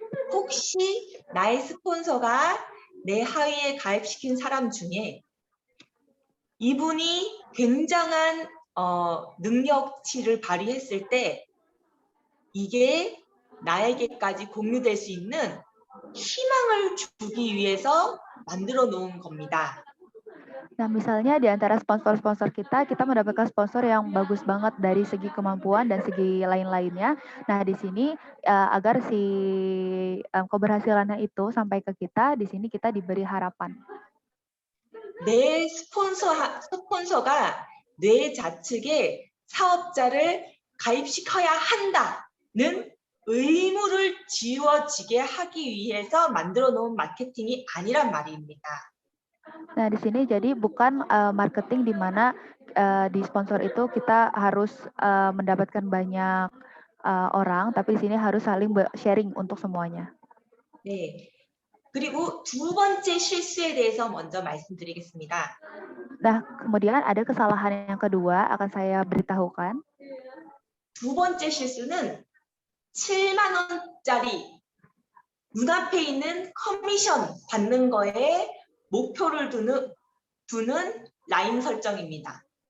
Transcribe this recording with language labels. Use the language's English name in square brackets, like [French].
[Korean] 혹시 나의 스폰서가 내 하위에 가입시킨 사람 중에 이분이 굉장한 능력치를 발휘했을 때 이게 나에게까지 공유될 수 있는 희망을 주기 위해서 만들어 놓은 겁니다. [Indonesian] Nah, misalnya di antara sponsor-sponsor kita mendapatkan sponsor yang bagus banget dari segi kemampuan dan segi lain-lainnya. Nah, di sini agar si keberhasilannya itu sampai ke kita, di sini kita diberi harapan. [Korean] 내 스폰서가 내 좌측에 사업자를 가입시켜야 한다는 의무를 지워지게 하기 위해서 만들어 놓은 마케팅이 아니란 말입니다. [Indonesian] Nah, di sini jadi bukan marketing di mana di sponsor itu kita harus mendapatkan banyak orang, tapi di sini harus saling sharing untuk semuanya. [Korean] 네. 그리고 두 번째 실수에 대해서 먼저 말씀드리겠습니다. [Indonesian] Nah, kemudian ada kesalahan yang kedua akan saya beritahukan. [Korean] 두 번째 실수는 7만 원짜리 눈앞에 있는 커미션 받는 거에 목표를 두는 라인 설정입니다.